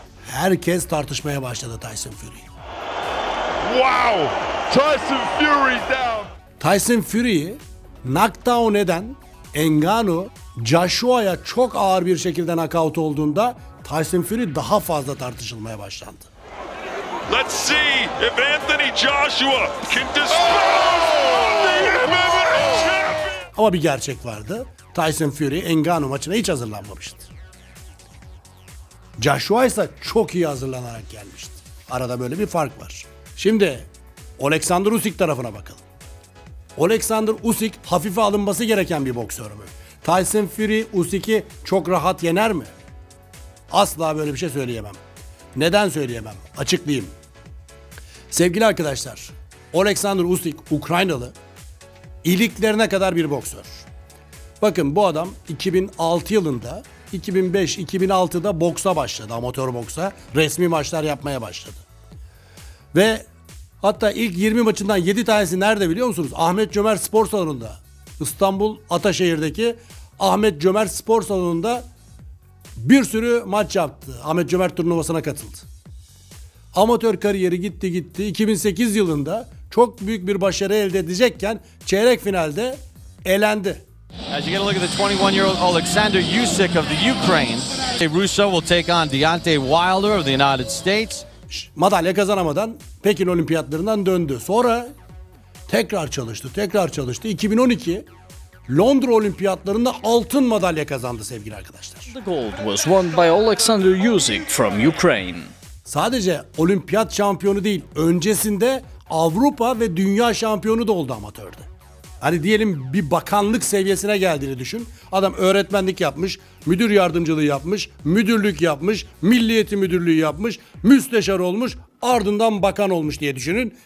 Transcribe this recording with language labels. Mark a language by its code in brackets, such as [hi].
[tr] Herkes tartışmaya başladı Tyson Fury. [en] Wow! Tyson Fury down. [tr] Tyson Fury'yi knockdown eden Ngannou, Joshua'ya çok ağır bir şekilde knockout olduğunda Tyson Fury daha fazla tartışılmaya başlandı. [en] Let's see if Anthony Joshua can dispose the MMA champion. [tr] Ama bir gerçek vardı. Tyson Fury Ngannou maçına hiç hazırlanmamıştı. Joshua ise çok iyi hazırlanarak gelmişti. Arada böyle bir fark var. Şimdi Alexander Usyk tarafına bakalım. Alexander Usyk hafife alınması gereken bir boksör mü? Tyson Fury Usyk'i çok rahat yener mi? Asla böyle bir şey söyleyemem. Neden söyleyemem? Açıklayayım. Sevgili arkadaşlar, Alexander Usyk Ukraynalı, iliklerine kadar bir boksör. Bakın bu adam 2006 yılında 2005-2006'da boksa başladı, amatör boksa. Resmi maçlar yapmaya başladı. Ve hatta ilk 20 maçından 7 tanesi nerede biliyor musunuz? Ahmet Cömert Spor Salonu'nda. İstanbul Ataşehir'deki Ahmet Cömert Spor Salonu'nda bir sürü maç yaptı. Ahmet Cömert turnuvasına katıldı. Amatör kariyeri gitti. 2008 yılında çok büyük bir başarı elde edecekken çeyrek finalde elendi. [en] As you get a look at the 21-year-old Alexander Usyk of the Ukraine, Russo will take on Deontay Wilder of the United States. [tr] Madalya kazanamadan Pekin Olimpiyatlarından döndü. Sonra tekrar çalıştı. 2012 Londra Olimpiyatlarında altın madalya kazandı sevgili arkadaşlar. [en] The gold was won by Alexander Usyk from Ukraine. [tr] Sadece olimpiyat şampiyonu değil, öncesinde Avrupa ve dünya şampiyonu da oldu amatörde. Hani diyelim bir bakanlık seviyesine geldiğini düşün. Adam öğretmenlik yapmış, müdür yardımcılığı yapmış, müdürlük yapmış, milli eğitim müdürlüğü yapmış, müsteşar olmuş, ardından bakan olmuş diye düşünün.